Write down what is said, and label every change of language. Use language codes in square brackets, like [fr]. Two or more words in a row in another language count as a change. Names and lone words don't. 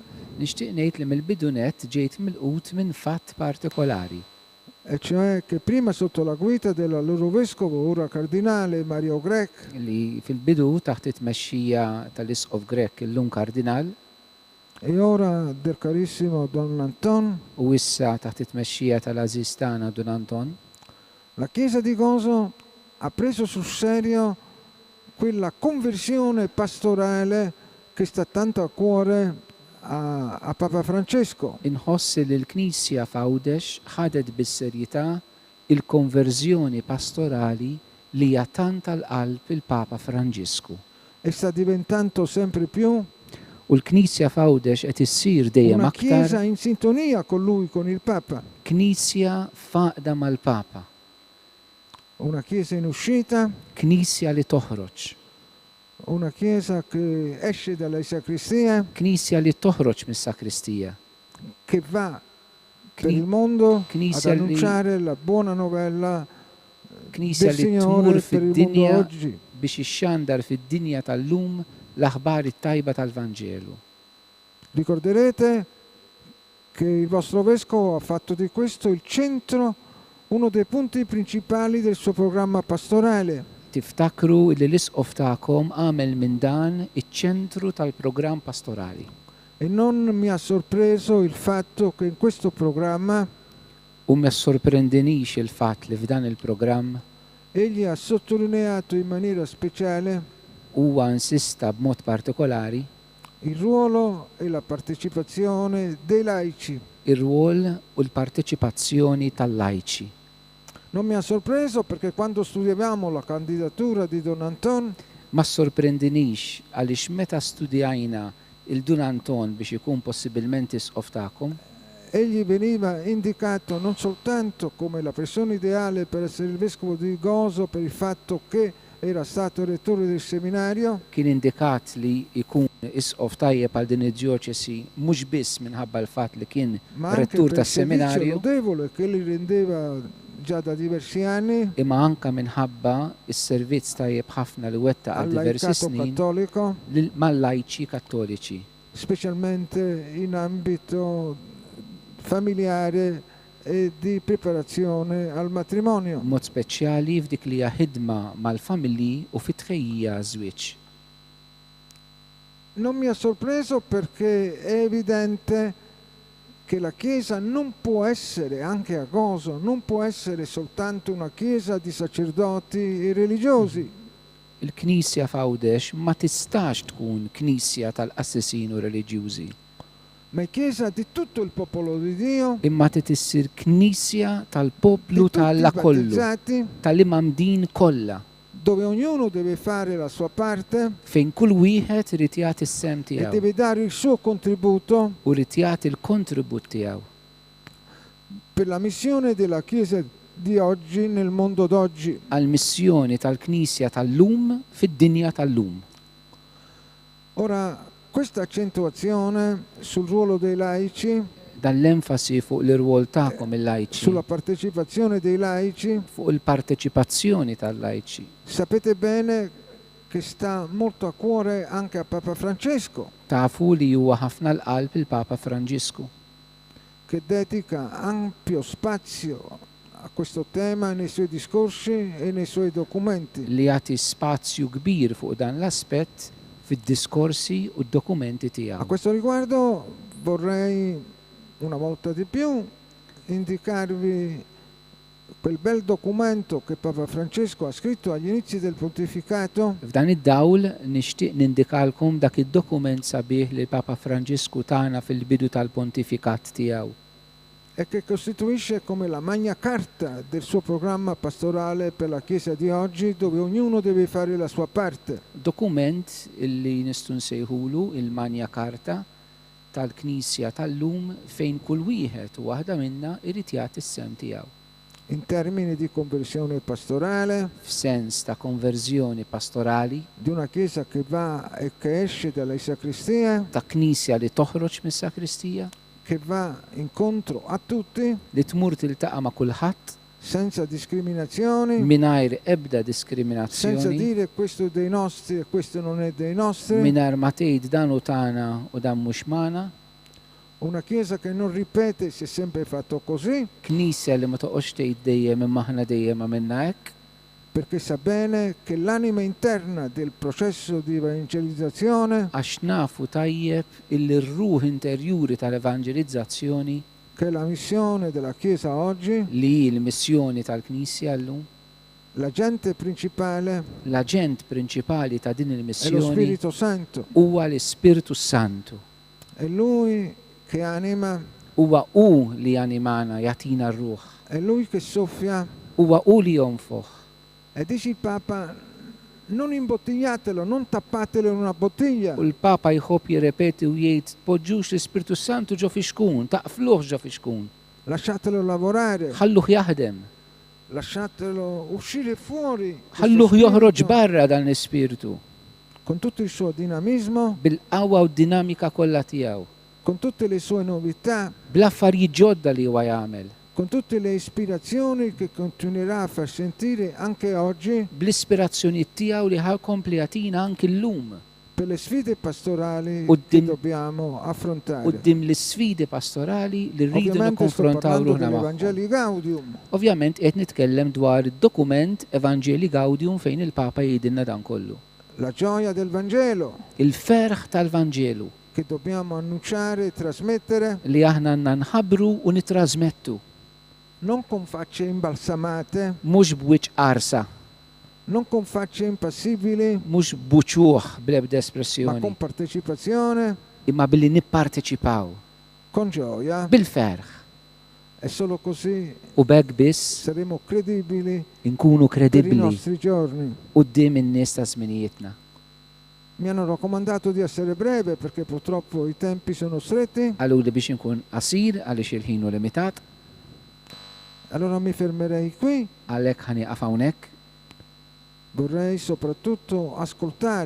[mt] Nixtieq ngħid li mill-bidunet ġejt milqut minn fatt partikolari. [it] e cioè che prima sotto la guida del loro vescovo, ora cardinale Mario Grech, [mt] Li fil-bidu taħt it-tmexxija tal-Isqof Grek illum kardinal [it] e ora del carissimo Don Anton, [mt] u issa taħt it-tmexxija tal-Aziz tagħna Don Anton, [it] la Chiesa di Gozo ha preso sul serio quella conversione pastorale che sta tanto a cuore a Papa Francesco. [mt] inħossi li l-Knisja f'Għawdex ħadet bis-serjetà il-konverżjoni pastorali li hija tant tal-qalb il-Papa Franġisku. [it] E sta diventando sempre più [mt] U l-Knisja f'Għawdex qed issir dejjem [it] una Chiesa [mt] aktar [it] in sintonia con lui, con il Papa, [mt] Knisja faqda mal-Papa, [it] una Chiesa in uscita, [mt] Knisja li toħroġ, [it] una chiesa che esce dalle sacristie, [mt] Knisja li toħroġ mis-sakristija. [it] che va per [mt] Kni- [it] il mondo ad [mt] Knisja li- [it] annunciare la buona novella [mt] Knisja [it] del [mt] li [it] Signore [mt] tmur [it] per il mondo [mt] fid-dinja [it] oggi. [mt] biex ixxandar fid-dinja tal-lum l-aħbar it-tajba tal-Vanġelu. [it] Ricorderete che il vostro vescovo ha fatto di questo il centro, uno dei punti principali del suo programma pastorale. [mt] Tiftakru li l-isqof tagħkom għamel minn dan iċ-ċentru tal-programm pastorali. [it] E non mi ha sorpreso il fatto che in questo programma [mt] U ma sorprendinix il-fatt li f'dan il-programm [it] egli ha sottolineato in maniera speciale [mt] huwa insista b'mod partikolari [it] il ruolo e la partecipazione dei laici. [mt] ir-rwol u l-parteċipazzjoni tal-lajċi. [it] Non mi ha sorpreso perché quando studiavamo la candidatura di Don Anton [mt] Ma sorprendinix għaliex meta studjajna il-Dun Anton biex ikun possibilment isqof tagħkom, [it] egli veniva indicato non soltanto come la persona ideale per essere il vescovo di Gozo per il fatto che era stato rettore del seminario, [mt] kien indikat li ikun isqof tajjeb għal din id-djoċesi mhux biss minħabba l-fatt li kien [it] ma anche [mt] rettur [it] per il servizio [mt] tas-seminarju, [it] lodevole che egli rendeva già da diversi anni [mt] imma anka minħabba is-servizz tajjeb ħafna li wettaq [it] al [mt] għal diversi [it] laicato [mt] snin [it] cattolico, [mt] mal-lajċi kattoliċi, [it] specialmente in ambito familiare e di preparazione al matrimonio. [mt] mod speċjali f'dik li hija ħidma mal-familji u fit-tħejjija żwieġ. [it] Non mi ha sorpreso perché è evidente che la Chiesa non può essere, anche a Gozo, non può essere soltanto una Chiesa di sacerdoti e religiosi. [mt] Il-Knisja f'Għawdex ma tistax tkun knisja tal-qassisin u reliġjużi, [it] Ma è Chiesa di tutto il popolo di Dio, [mt] imma titissir knisja tal-poplu [it] di tutti i [mt] tal-Alla kollu, [it] battezzati, [mt] tal-imamdin kollha, [it] dove ognuno deve fare la sua parte [mt] fejn kull wieħed irid jagħti s-sem [it] e [mt] tiegħu [it] deve dare il suo contributo [mt] u rid jagħti l-kontribut tiegħu [it] per la missione della Chiesa di oggi nel mondo d'oggi. [mt] għall-missjoni tal-Knisja tal-lum fid-dinja tal-lum. [it] Ora, questa accentuazione sul ruolo dei laici, [mt] Dan l-enfasi fuq l-irwol tagħkom il-lajċi, [it] sulla partecipazione dei laici, [mt] fuq il-parteċipazzjoni tal-lajċi. [it] sapete bene che sta molto a cuore anche a Papa Francesco, [mt] Tafu li huwa ħafna l-qalb il-Papa Franġisku, [it] che dedica ampio spazio a questo tema nei suoi discorsi e nei suoi documenti. [mt] li jagħti spazju kbir fuq dan l-aspett fid-diskorsi u d-dokumenti [it] A [mt] tiegħu. [it] questo riguardo vorrei una volta di più indicarvi quel bel documento che Papa Francesco ha scritto agli inizi del pontificato, [mt] F'dan id-dawl nixtieq nindikalkom dak id-dokument sabiħ li l-Papa Franġisku tagħna fil-bidu tal-pontifikat tiegħu. [it] e che costituisce come la magna carta del suo programma pastorale per la Chiesa di oggi, dove ognuno deve fare la sua parte. [mt] Dokument illi nistgħu nsejħulu il-Manja Karta tal-Knisja tal-lum fejn kull wieħed u waħda minna irid jagħti s-sem tiegħu. [it] In termini di conversione pastorale, [mt] F'sens ta' konverżjoni pastorali, [it] di una Chiesa che va e che esce dalle sacristie, [mt] ta' Knisja li toħroġ mis-sakristija, [it] che va incontro a tutti, [mt] li tmur tiltaqa' ma' kulħadd [it] senza discriminazioni, [mt] mingħajr ebda [it] senza [mt] diskriminazzjoni, [it] dire questo è dei nostri e questo non è dei nostri. [mt] mingħajr ma tgħid dan u tagħna u dan mhux magħna, [it] Una Chiesa che non ripete si è sempre fatto così, [mt] Knisja li ma toqgħodx tgħid dejjem imma aħna dejjem għamilna hekk, [it] perché sa bene che l'anima interna del processo di evangelizzazione, [mt] għax nafu tajjeb il-ruħ interjuri tal-evangelizzazzjoni [it] che è la missione della Chiesa oggi, [mt] li hi l-missjoni tal-Knisja llum, [it] l'agente principale [mt] l-aġent prinċipali ta' din [it] è lo [mt] il-missjoni [it] Spirito Santo. [mt] huwa l-Ispirtu Santu. [it] È Lui che anima, [mt] Huwa hu li animana jagħtina r-ruħ. [it] è Lui che soffia. [mt] Huwa hu li jonfoħ. [it] E dice il Papa, non imbottigliatelo, non tappatelo in una bottiglia, [mt] U l-Papa jħobb jirrepeti u jgħid poġġux l-Ispirtu Santu ġo fi xkun, taqfluh ġo fi xkun. [it] lasciatelo lavorare, [mt] Ħalluh jaħdem, [it] lasciatelo uscire fuori, questo [mt] ħalluh joħroġ [it] spirito [mt] barra dan l-Ispirtu [it] con tutto il suo dinamismo, [mt] bil-qawwa u d-dinamika kollha tiegħu, [it] con tutte le sue novità, [mt] bl-affarijiet ġodda li huwa jagħmel, [it] con tutte le ispirazioni che continuerà a far sentire anche oggi [mt] bl-ispirazzjonijiet tiegħu li ħajkompli jagħtina anki llum [it] per le sfide pastorali [mt] U [it] che [mt] dim- [it] dobbiamo affrontare. [mt] quddiem l-isfidi pastorali li rridu [it] Ovviamente sto [mt] nikkonfrontaw [it] parlando [mt] ruħna magħhom. [it] dell'Evangeli Gaudium, [mt] Ovvjament qed nitkellem dwar id-dokument Evanġeli Gaudium fejn il-Papa jgħidilna dan kollu. [it] la gioia del Vangelo [mt] Il-ferħ tal-Vanġelu [it] che dobbiamo annunciare e trasmettere [mt] li aħna għandna nħabbru u nitrasmettu, [it] non con facce imbalsamate, [mt] mhux b'wiċċ qarsa, [it] non con facce impassibili, [mt] mhux buċuħ bl-ebda [it] ma [mt] espressjoni, [it] con partecipazione, [mt] imma billi nipparteċipaw [it] con gioia. [mt] bil-ferħ. [it] E solo così [mt] U bekk biss [it] saremo credibili [mt] inkunu [it] per i [mt] kredibbli [it] nostri giorni. [mt] quddiem in-nies ta' żminijietna. [it] Mi hanno raccomandato di essere breve perché purtroppo i tempi sono stretti, [mt] Għaluli biex inkun qasir għaliex il-ħin hu limitat, [it] allora mi fermerei qui. [mt] għalhekk ħanieqaf hawnhekk. [it] Vorrei soprattutto ascoltare